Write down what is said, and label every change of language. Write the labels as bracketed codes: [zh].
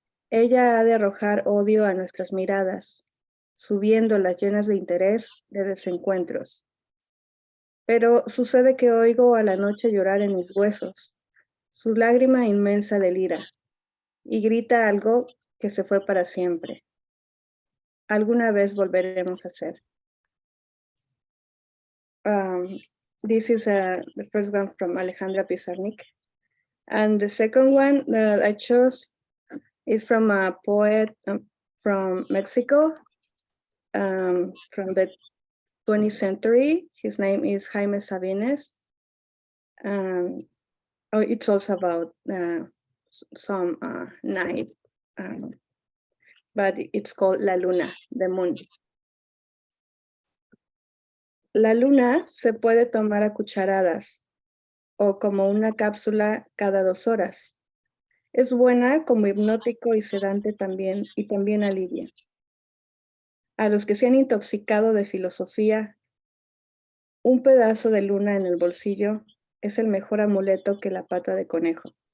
[es] Ella ha de arrojar odio a nuestras miradas, subiéndolas llenas de interés, de desencuentros. Pero sucede que oigo a la noche llorar en mis huesos, su lágrima inmensa delira, y grita algo que se fue para siempre. Alguna vez volveremos a ser. [en] This is the first one from Alejandra Pizarnik. And the second one that I chose is from a poet from Mexico, from the 20th century. His name is Jaime Sabines. It's also about some night, but it's called La Luna, the moon. [es] La luna se puede tomar a cucharadas o como una cápsula cada 2 horas. Es buena como hipnótico y sedante también, y también alivia. A los que se han intoxicado de filosofía, un pedazo de luna en el bolsillo es el mejor amuleto que la pata de conejo.